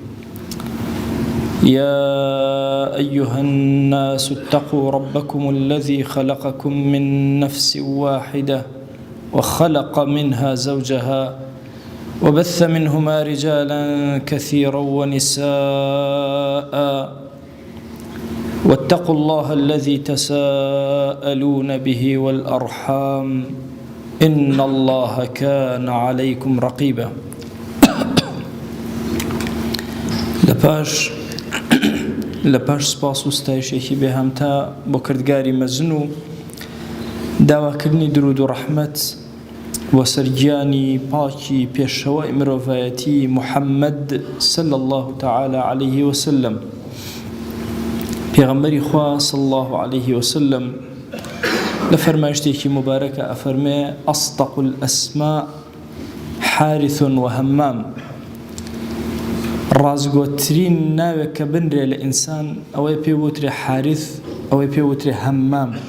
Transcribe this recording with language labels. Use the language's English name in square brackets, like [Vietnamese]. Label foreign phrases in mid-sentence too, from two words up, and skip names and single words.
[Arabic] يا أيها الناس اتقوا ربكم الذي خلقكم من نفس واحدة وخلق منها زوجها وبث منهما رجالا كثيرا ونساء، واتقوا الله الذي تساءلون به والأرحام إن الله كان عليكم رقيبا. [Central Kurdish] لپاش سپاس و ستایشێکی بێهەمتا بۆ کردگاری مەزن و داواکردنی درود و ڕەحمەت بۆ سەرگیانی پاکی پێشەوای مرۆڤایەتی محەممەد [Arabic] صلی الله تعالى عليه وسلم، [Central Kurdish] پێغەمبەری خوا [Arabic] صلی الله عليه وسلم [Central Kurdish] لفرمایشتێکی مبارەکە ئەفەرمێ [Arabic] ئەصدق الأسماء حارث وهمام. [Central Kurdish] ڕازگۆترین ناوێک کە بنرێ لە ئینسان ئەوەی پێ وترێ حارث، ئەوەی پێ وترێ هەمام.